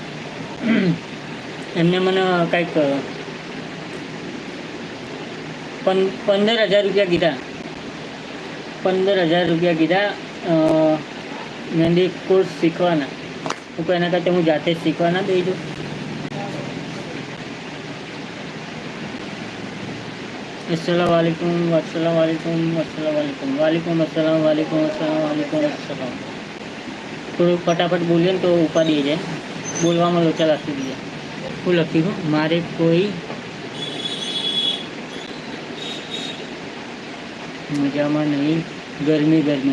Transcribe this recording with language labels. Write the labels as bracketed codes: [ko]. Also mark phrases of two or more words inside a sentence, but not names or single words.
[gu] એમને મને કંઈક 15,000 રૂપિયા કીધા. 15,000 રૂપિયા કીધા મહેંદી કોર્સ શીખવાના. હું એના કરતાં હું જાતે જ શીખવાના દઈ દઉં. [ar] السلام عليكم السلام عليكم السلام عليكم عليكم السلام عليكم السلام عليكم السلام. [gu] થોડું ફટાફટ બોલીએ ને તો ઉપાડી જાય, બોલવામાં લોચા લાગતી દઈએ. હું લખ્યું મારે કોઈ મજામાં નહીં, ગરમી.